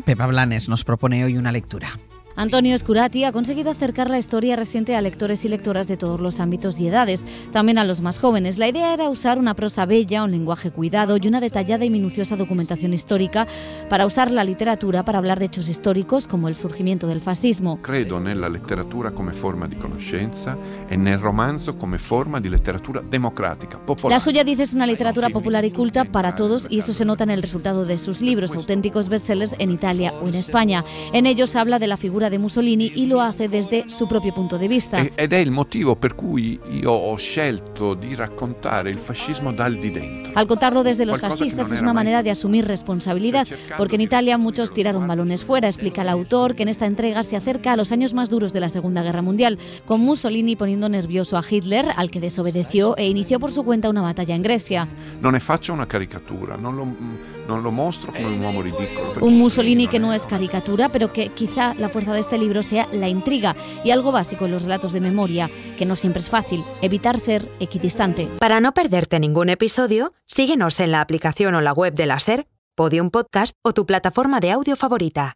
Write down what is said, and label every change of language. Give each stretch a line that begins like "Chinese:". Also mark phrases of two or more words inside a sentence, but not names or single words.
Spanish: Pepa Blanes nos propone hoy una lectura. Antonio Scurati ha conseguido acercar la historia reciente a lectores y lectoras de todos los ámbitos y edades, también a los más jóvenes. La idea era usar una prosa bella, un lenguaje cuidado y una detallada y minuciosa documentación histórica para usar la literatura para hablar de hechos históricos como el surgimiento del fascismo.
Italian: Credo nella letteratura come forma di conoscenza e nel romanzo come forma di letteratura
Spanish: democrática, popular. La suya, dice, es una literatura popular y culta para todos, y esto se nota en el resultado de sus libros, auténticos bestsellers en Italia o en España. En ellos habla de la figura de Mussolini y lo hace desde su propio punto de vista.
Italian: Ed è il motivo per cui io ho scelto di raccontare il fascismo dal di dentro.
Spanish: Al contarlo desde los fascistas es una manera de asumir responsabilidad, porque en Italia muchos tiraron balones fuera. Explica el autor que en esta entrega se acerca a los años más duros de la Segunda Guerra Mundial, con Mussolini poniendo nervioso a Hitler, al que desobedeció e inició por su cuenta una batalla en Grecia.
Italian: Non ne faccio una caricatura, non lo mostro come un uomo ridicolo.
Spanish: Un Mussolini que no es caricatura, pero que quizá la fuerza de este libro sea la intriga y algo básico en los relatos de memoria, que no siempre es fácil, evitar ser equidistante. Para no perderte ningún episodio, síguenos en la aplicación o la web de la SER, Podium Podcast o tu plataforma de audio favorita.